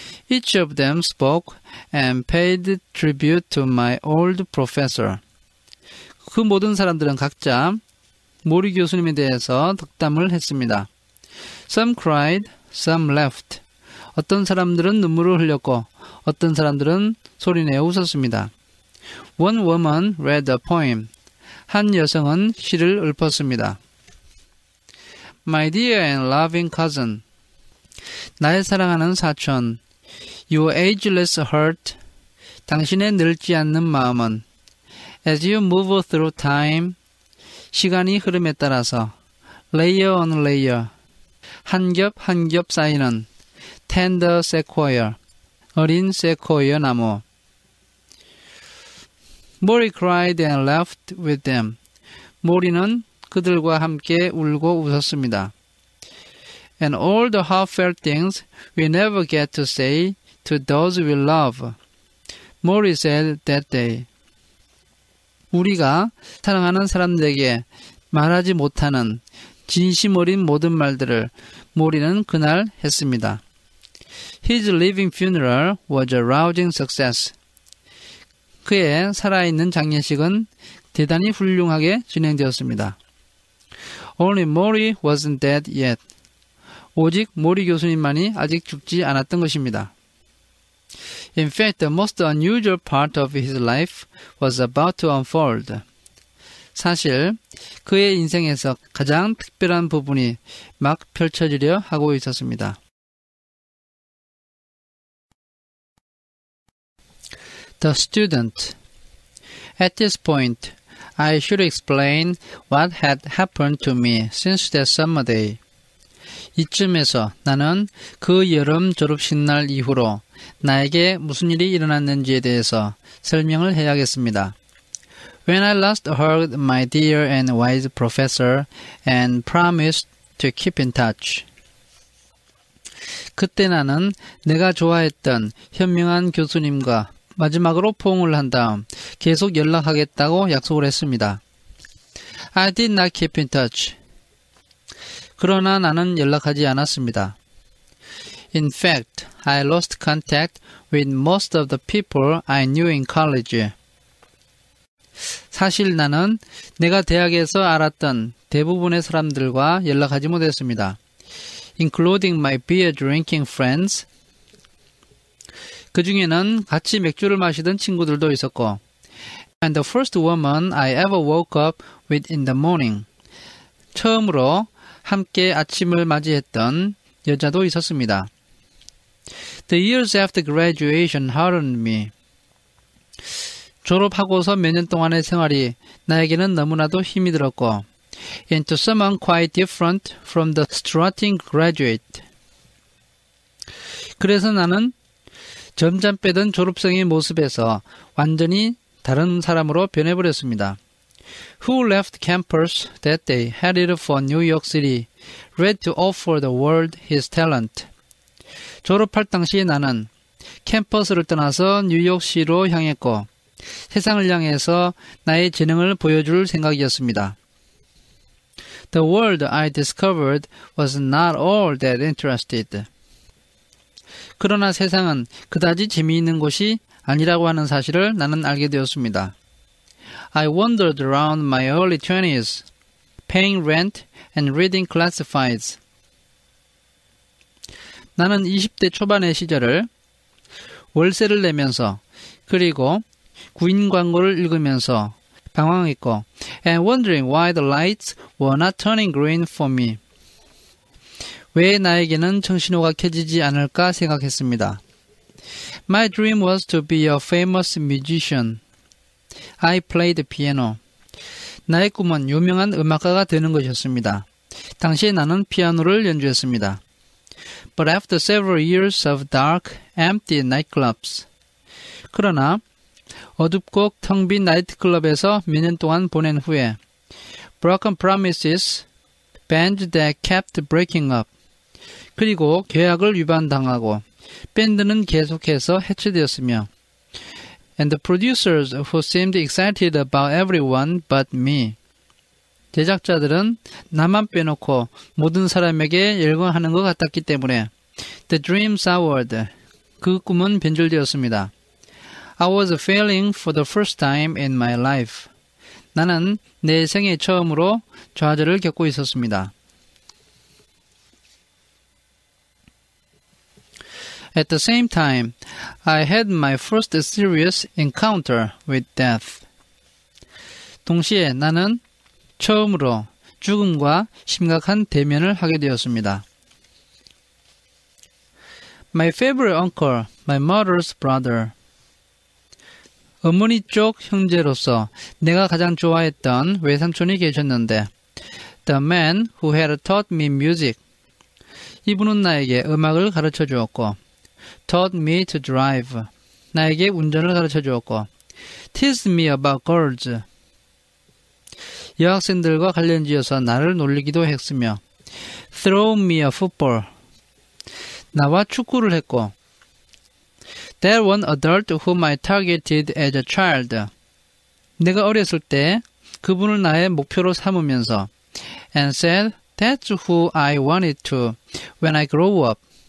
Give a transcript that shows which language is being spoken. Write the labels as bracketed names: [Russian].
[English] Each of them spoke and paid tribute to my old professor. [Korean] 그 모든 사람들은 각자 모리 교수님에 대해서 덕담을 했습니다. [English] Some cried, some laughed. [Korean] 어떤 사람들은 눈물을 흘렸고 어떤 사람들은 소리내어 웃었습니다. [English] One woman read a poem. [Korean] 한 여성은 시를 읊었습니다. [English] My dear and loving cousin. [Korean] 나의 사랑하는 사촌. [English] Your ageless heart. [Korean] 당신의 늙지 않는 마음은 [English] As you move through time. [Korean] 시간이 흐름에 따라서 [English] layer on layer. [Korean] 한 겹 한 겹 쌓이는 [English] tender sequoia. [Korean] 어린 세코이어 나무. [English] Mori cried and laughed with them. [Korean] 모리는 그들과 함께 울고 웃었습니다. [English] And all the heartfelt things we never get to say to those we love. Mori said that day. [Korean] 우리가 사랑하는 사람들에게 말하지 못하는 진심 어린 모든 말들을 모리는 그날 했습니다. [English] His living funeral was a rousing success. [Korean] 그의 살아있는 장례식은 대단히 훌륭하게 진행되었습니다. [English] Only Mori wasn't dead yet. [Korean] 오직 모리 교수님만이 아직 죽지 않았던 것입니다. [English] In fact, the most unusual part of his life was about to unfold. [Korean] 사실 그의 인생에서 가장 특별한 부분이 막 펼쳐지려 하고 있었습니다. [English] The student. At this point, I should explain what had happened to me since that summer day. [Korean] 이쯤에서 나는 그 여름 졸업식 날 이후로 나에게 무슨 일이 일어났는지에 대해서 설명을 해야겠습니다. [English] When I last heard my dear and wise professor and promised to keep in touch. [Korean] 그때 나는 내가 좋아했던 현명한 교수님과 마지막으로 포옹을 한 다음 계속 연락하겠다고 약속을 했습니다. [English] I did not keep in touch. [Korean] 그러나 나는 연락하지 않았습니다. [English] In fact, I lost contact with most of the people I knew in college. [Korean] 사실 나는 내가 대학에서 알았던 대부분의 사람들과 연락하지 못했습니다. [English] Including my beer drinking friends. [Korean] 그 중에는 같이 맥주를 마시던 친구들도 있었고, [English] and the first woman I ever woke up with in the morning. [Korean] 처음으로 함께 아침을 맞이했던 여자도 있었습니다. [English] The years after graduation hardened me. [Korean] 졸업하고서 몇 년 동안의 생활이 나에게는 너무나도 힘이 들었고, [English] into someone quite different from the strutting graduate. [Korean] 그래서 나는 점점 빼던 졸업생의 모습에서 완전히 다른 사람으로 변해버렸습니다. [English] Who left campus that day, headed for New York City, ready to offer the world his talent. [Korean] 졸업할 당시 나는 캠퍼스를 떠나서 뉴욕시로 향했고 세상을 향해서 나의 재능을 보여줄 생각이었습니다. [English] The world I discovered was not all that interested. [Korean] 그러나 세상은 그다지 재미있는 곳이 아니라고 하는 사실을 나는 알게 되었습니다. [English] I wandered around my early 20s, paying rent and reading classifieds. [Korean] 나는 20대 초반의 시절을 월세를 내면서 그리고 구인 광고를 읽으면서 방황했고 [English] and wondering why the lights were not turning green for me. [Korean] 왜 나에게는 청신호가 켜지지 않을까 생각했습니다. [English] My dream was to be a famous musician. I played piano. [Korean] 나의 꿈은 유명한 음악가가 되는 것이었습니다. 당시에 나는 피아노를 연주했습니다. [English] But after several years of dark, empty nightclubs. [Korean] 그러나 어둡고 텅 빈 나이트클럽에서 몇 년 동안 보낸 후에 [English] broken promises, bands that kept breaking up. [Korean] 그리고 계약을 위반당하고 밴드는 계속해서 해체되었으며 [English] and the producers who seemed excited about everyone but me. [Korean] 제작자들은 나만 빼놓고 모든 사람에게 열광하는 것 같았기 때문에 [English] the dream soured. [Korean] 그 꿈은 변질되었습니다. [English] I was failing for the first time in my life. [Korean] 나는 내 생애 처음으로 좌절을 겪고 있었습니다. [English] At the same time, I had my first serious encounter with death. [Korean] 동시에 나는 처음으로 죽음과 심각한 대면을 하게 되었습니다. [English] My favorite uncle, my mother's brother. [Korean] 어머니 쪽 형제로서 내가 가장 좋아했던 외삼촌이 계셨는데 [English] The man who had taught me music. [Korean] 이분은 나에게 음악을 가르쳐 주었고 [English] taught me to drive. [Korean] 나에게 운전을 가르쳐 주었고 [English] teased me about girls. [Korean] 여학생들과 관련지어서 나를 놀리기도 했으며 [English] throw me a football. [Korean] 나와 축구를 했고 [English] That one adult whom I targeted as a child. [Korean] 내가 어렸을 때 그분을 나의 목표로 삼으면서 [English] and said that's who I wanted to when I grow up.